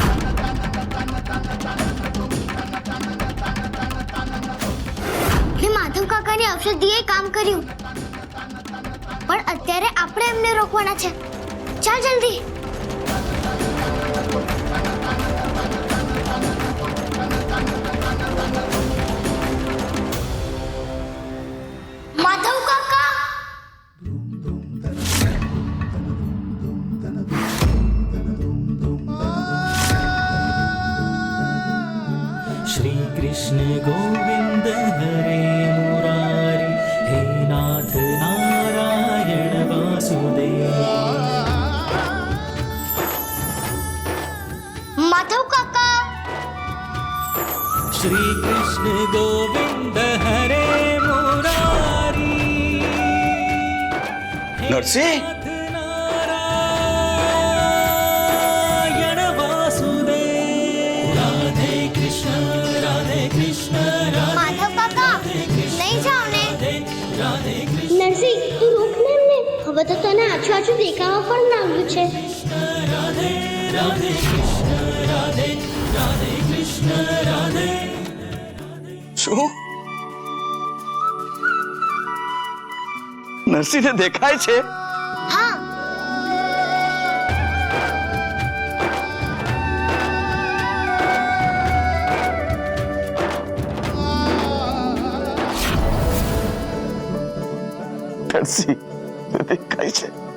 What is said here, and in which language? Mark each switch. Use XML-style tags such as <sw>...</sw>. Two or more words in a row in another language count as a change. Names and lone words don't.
<gu>ને માધવ માધવ કાકાની ઔષધિએ કામ કર્યું, પણ અત્યારે આપણે એમને રોકવાના છે. ચાલ જલ્દી. માધવ કાકા,</gu> <sa>श्री कृष्ण गोविंद हरे मुरारी हे नाथ नारायण वासुदेव</sa> <gu>માધવ કાકા,</gu> <sa>श्री कृष्ण गोविंद हरे मुरारी</sa> <gu>નરસિંહ</gu> <sa>नारायण वासुदेव राधे कृष्ण</sa> <gu>માધવ કાકા, નહીં જાઓ ને.</gu> <sa>राधे</sa> <gu>નરસિંહ, તું રોક ને એમને. હવે તો તને આછું આછું દેખાવા પણ લાગ્યું છે.</gu> <sa>राधे राधे कृष्ण राधे राधे कृष्ण राधे</sa> <gu>શું નરસિંહને દેખાય છે? હા, નરસિંહ દેખાય છે.</gu>